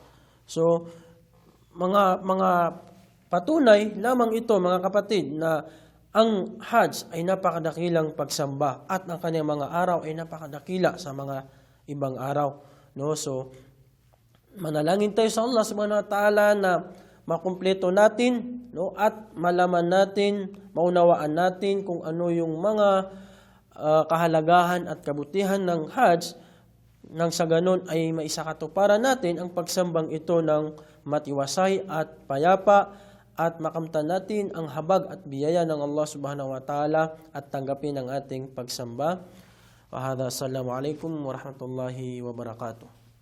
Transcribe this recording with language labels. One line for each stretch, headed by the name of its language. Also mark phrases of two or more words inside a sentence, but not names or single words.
Filipino: So mga patunay lamang ito, mga kapatid, na ang Hajj ay napakadakilang pagsamba at ang kanyang mga araw ay napakadakila sa mga ibang araw, no? So manalangin tayo sa Allah
Arabic: سبحانه وتعالى
Filipino: na makumpleto natin, no, at malaman natin, maunawaan natin kung ano yung mga kahalagahan at kabutihan ng Hajj, nang sa ganon ay maisakatuparan natin ang pagsambang ito ng matiwasay at payapa at makamtan natin ang habag at biyaya ng Allah
Arabic: سبحانه وتعالى
Filipino: at tanggapin ang ating pagsamba.
Arabic: وهذا، السلام عليكم ورحمة الله وبركاته.